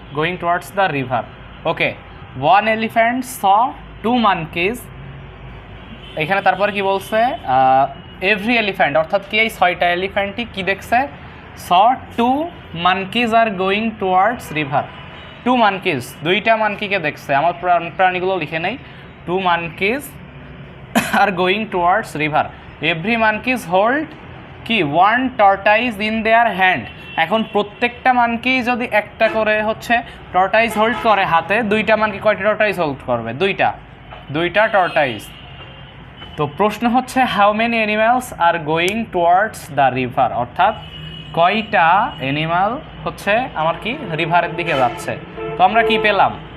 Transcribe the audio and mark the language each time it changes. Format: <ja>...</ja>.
<en>Going towards the river. Okay, 1 elephant saw 2 monkeys।</en> <bn>এখানে তারপরে কি বলছে?</bn> <en>every elephant</en> <bn>অর্থাৎ কি এই 6টা এলিফ্যান্টই কি দেখছে?</bn> <en>saw 2 monkeys are going towards river। 2 monkeys,</en> <bn>2টা মানকিকে দেখছে। আমার প্রাণীগুলো লিখে নেই।</bn> <en>2 monkeys are going towards river. Every monkeys hold কি 1 tortoise in their hand।</en> <bn>এখন প্রত্যেকটা মানকি যদি একটা করে হচ্ছে টর্টাইজ হোল্ড করে হাতে, 2টা মানকি কয়টা টর্টাইজ হোল্ড করবে? 2টা টর্টাইজ। তো প্রশ্ন হচ্ছে</bn> <en>how many animals are going towards the river,</en> <bn>অর্থাৎ কয়টা অ্যানিমাল হচ্ছে আমার কি রিভারের দিকে যাচ্ছে। তো আমরা কি পেলাম?</bn>